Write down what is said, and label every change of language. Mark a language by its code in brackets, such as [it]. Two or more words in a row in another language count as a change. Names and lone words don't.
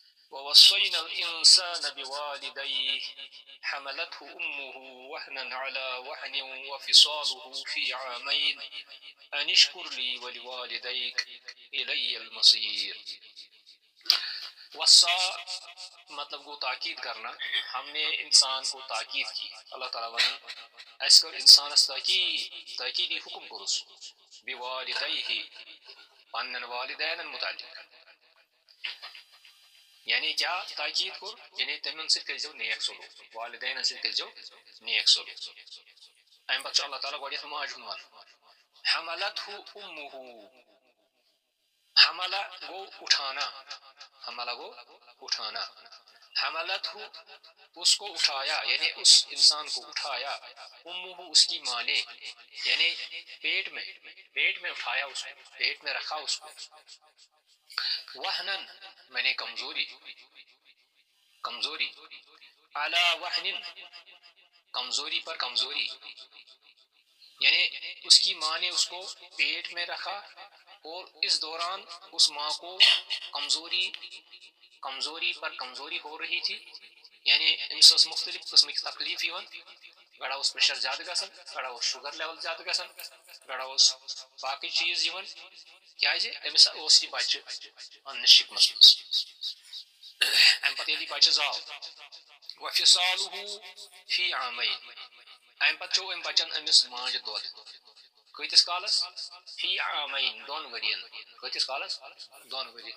[ar] ووصينا الإنسان بوالديه حملته أمه وهنا على وهن وفصاله في عامين أن اشكر لي ولوالديك إلي المصير. [ks] وصا مطلب گو [ur] تاکید کرنا. ہم نے انسان کو تاکید کی. [ks] اللہ تعالیٰ ون اس کر انسانس تاکیدی حکم کرس بوالدیہ پنن والدین متعلق. یعنی کیا تاکید کر؟ یعنی تمن سے کرزو نیک سلوک، والدین سے کرزو نیک سلوک. ام پتہ اللہ تعالیٰ گوڑیت ماج ہن [ar] حملته امه. [ks] حملہ گو اٹھانا، حملہ گو اٹھانا. [ur] حملته اس کو اٹھایا یعنی اس انسان کو اٹھایا. امه اس کی ماں نے، یعنی پیٹ میں اٹھایا اس کو، پیٹ میں رکھا اس کو. وہنن میں نے کمزوری [ar] علی وہن [ur] کمزوری پر کمزوری، یعنی اس کی ماں نے اس کو پیٹ میں رکھا اور اس دوران اس ماں کو کمزوری پر کمزوری ہو رہی تھی. [ks] یعنی امس مختلف قسمک تکلیف یوان، گڑا اس پریشر زیادہ گژھان، گڑا اس شوگر لیول زیادہ گژھان، گڑا اس باقی چیز یوان کیازِ امس اوس یہ بچہ ان شکمس مز. ام پتہ ییٚلہِ بچہ زاو [ar] وفصالہ فی عامین، [ks] ام پتہ چو ام بچن امس ماجہ دۄد کۭتِس کالس؟ [ar] فی عامین [ks] دۄن ؤرین. کۭتِس کالس؟ دۄن ؤرین.